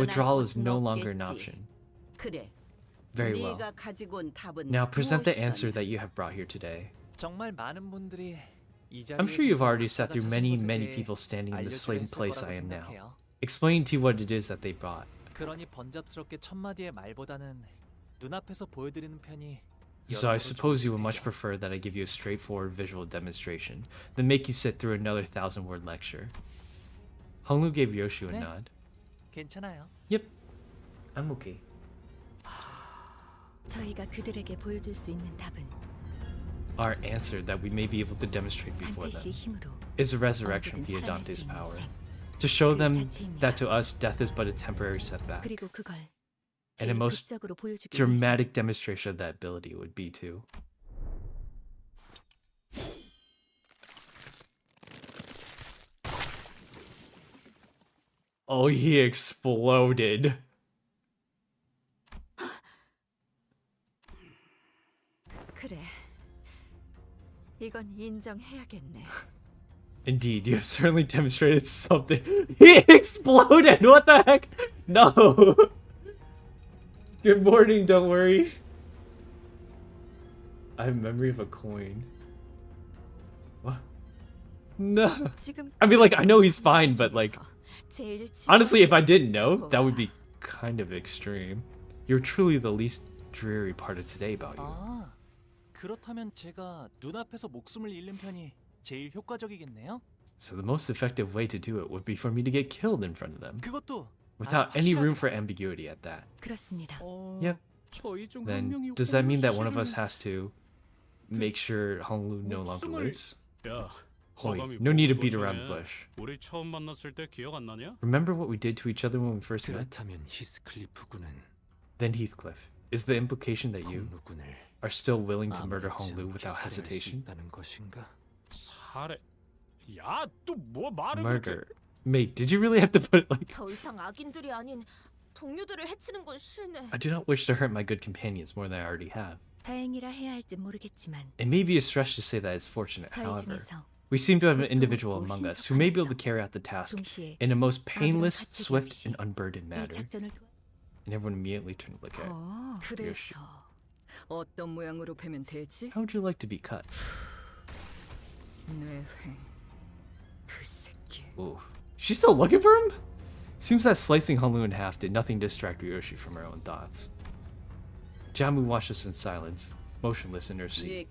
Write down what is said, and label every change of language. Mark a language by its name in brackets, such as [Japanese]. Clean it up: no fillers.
[English] withdrawal is [Korean] 곳은 [English] no longer an [Korean] 없겠지. [English] option. [Korean] 그래. [English] Very well. [Korean] 네가 가지고 온 답은 [English] Now present the answer [Korean] 무엇이더냐? [English] that you have brought here today. [Korean] 정말 많은 분들이 이 [English] I'm sure you've already [Korean] 서서 [English] sat through [Korean] 각자가 [English] many, [Korean] 찾은 [English] many [Korean] 것에 [English] people standing in the [Korean] 알려줘야 [English] same [Korean] 했을 [English] place [Korean] 거라고 [English] I am now. [Korean] 생각해요. [English] Explain to you what it is that they brought. [Korean] 그러니 번잡스럽게 첫 마디의 말보다는 눈앞에서 보여드리는 편이 [English] So I [Korean] 여러모로 [English] suppose you would [Korean] 좋을 [English] much [Korean] 테죠. [English] prefer that I give you a straightforward visual demonstration than make you sit through another 1,000-word lecture. Honglu gave Ryoshu a [Korean] 네. [English] nod. [Korean] 괜찮아요. [English] Yep, I'm okay. [Korean] 저희가 그들에게 보여줄 수 있는 답은 [English] Our answer that we may be able to demonstrate before [Korean] 단테 씨의 힘으로 [English] is a resurrection [Korean] 언제든 [English] via [Korean] 살아날 수 [English] Dante's [Korean] 있는 [English] power. [Korean] 생. [English] To show [Korean] 그 [English] them [Korean] 자체입니다. [English] that to us, death is but a temporary setback. [Korean] 그리고 그걸 [English] And [Korean] 제일 [English] the most [Korean] 극적으로 보여주기 위해서 [English] dramatic demonstration of that ability would be to. Oh, he exploded. [Korean] 그래. 이건 인정해야겠네. [English] Indeed, you have certainly demonstrated something. He exploded! What the heck? No! Good morning, don't worry. I have memory of a coin. What? No. I mean, like, I know he's fine, but like, honestly, if I didn't know, that would be kind of extreme. You're truly the least dreary part of today about you. [Korean] 아, 그렇다면 제가 눈앞에서 목숨을 잃는 편이 제일 효과적이겠네요. [English] So the most effective way to do it would be for me to get killed in front of them, [Korean] 그것도 [English] without any room for ambiguity at that. [Korean] 그렇습니다. [English] Yep. [Korean] 저희 중 한 [English] Then [Korean] 명이 [English] does that mean that one of [Korean] 홍루 [English] us has to make sure Honglu no longer [Korean] 목숨을- [English] lives? [Korean] 야, [English] Wait, [Korean] 허감이 [English] no need to [Korean] 보고 [English] beat around the [Korean] 전에 [English] bush. [Korean] 우리 처음 만났을 때 기억 안 나냐? [English] Remember what we did to each other when we first met? [Korean] 그렇다면 히스클리프군은 [English] Then Heathcliff, is the implication that you [Korean] 홍루군을 [English] are still willing to murder [Korean] 아무렇지 [English] Honglu [Korean] 않게 [English] without [Korean] 살해할 수 [English] hesitation? [Korean] 있다는 것인가? 살해. 야, 또 뭐 말을 [English] Murder. Mate, did you really have to put it like... [Korean] 더 이상 악인들이 아닌 동료들을 해치는 건 싫네. [English] I do not wish to hurt my good companions more than I already have. [Korean] 다행이라 해야 할지 모르겠지만 [English] It may be a stretch to say that it's fortunate, [Korean] 저희 [English] however. [Korean] 중에서 [English] We seem to have an individual among us who may be able to carry out the task [Korean] 동시에 [English] in a most [Korean] 아무런 [English] painless, [Korean] 가책이 [English] swift, [Korean] 없이 [English] and unburdened [Korean] 이 [English] manner. [Korean] 작전을 도와 [English] And everyone immediately turned to look at. [Korean] 그래서 어떤 모양으로 베면 되지? [English] How would you like to be cut? [Korean] 뇌횡. 그 새끼. Ooh. [English] She's still looking for him? Seems that slicing Honglu in half did nothing to distract Ryoshi from her own thoughts. Jamu watched us in silence, motionless in her seat.